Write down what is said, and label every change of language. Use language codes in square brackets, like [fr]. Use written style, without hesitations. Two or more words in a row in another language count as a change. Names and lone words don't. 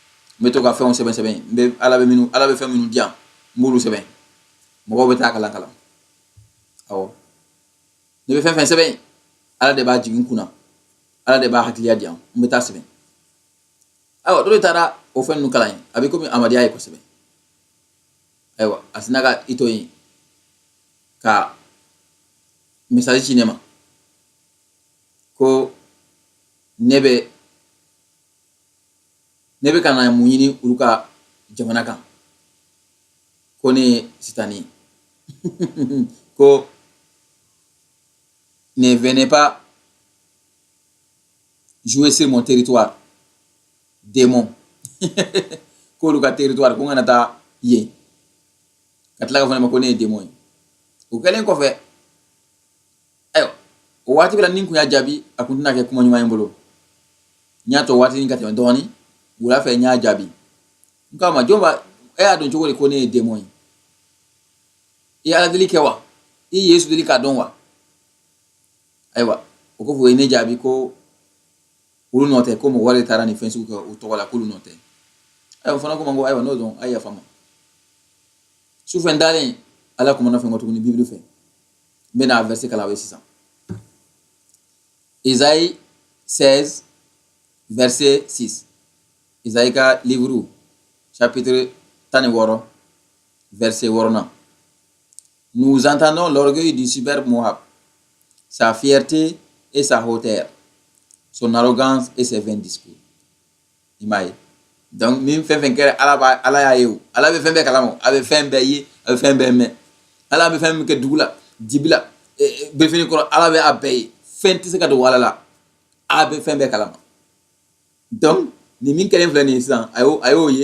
[bm] bɛ to ka fɛnw sɛbɛn Ala bɛ fɛn minnu di yan n b'olu sɛbɛn mɔgɔw bɛ taa kalan awɔ ne bɛ fɛn fɛn sɛbɛn Ala de b'a jigin n kunna Ala de b'a hakiliya di yan n bɛ taa sɛbɛn ayiwa dɔ de taara o fɛn ninnu kalan ye a bɛ komi Amadiya ye kosɛbɛ ayiwa a sina ka i to yen ka message ci ne ma ko ne bɛ ka na mun ɲini olu ka jamana kan ko ne ye sitani ye ko [fr] ne venez pas jouer sur mon territoire [bm] démon k'olu ka territoire ko n kana taa yen ka tila ka fɔ ne ma ko ne ye démon ye o kɛlen kɔfɛ ayiwa o waati bɛɛ la ni n kun y'a jaabi a kun tɛna kɛ kuma ɲuman ye n bolo n y'a to waati ka tɛmɛ dɔɔni wula fɛ n y'a jaabi n k'a ma jɔn e y'a dɔn cogo di ko ne ye démon ye i ye Ala deli kɛ wa i ye Yesu deli k'a dɔn wa ayiwa o kɔfɛ o ye ne jaabi ko olu nɔ tɛ ko mɔgɔ wɛrɛ de taara nin fɛn sugu kɛ u tɔgɔ la k'olu nɔ tɛ ayiwa o fana ko ma ko ayiwa n'o dɔn a ye yafa n ma sufɛ n dalen Ala kumana fɛn kɔ tuguni Bible fɛ n bɛna verset kalan aw ye sisan Isaïe 16 verset 6 Isaïe ka livre chapitre 16 verset 8. [fr] Nous entendons l'orgueil du superbe Moab, sa fierté et sa hauteur, son arrogance et ses vains discours. [bm] Imaye. Donc, min fɛn kɛra Ala y'a ye o. Ala bɛ fɛn bɛɛ kalama o. A bɛ fɛn bɛɛ ye, a bɛ fɛn bɛɛ mɛn. Ala bɛ fɛn min kɛ dugu la, dibi la, birifini kɔrɔ, Ala bɛ a bɛɛ ye. Fɛn tɛ se ka don Ala la. A bɛ fɛn bɛɛ kalama. Donc, ni min kɛlen filɛ nin ye sisan, a y'o ye.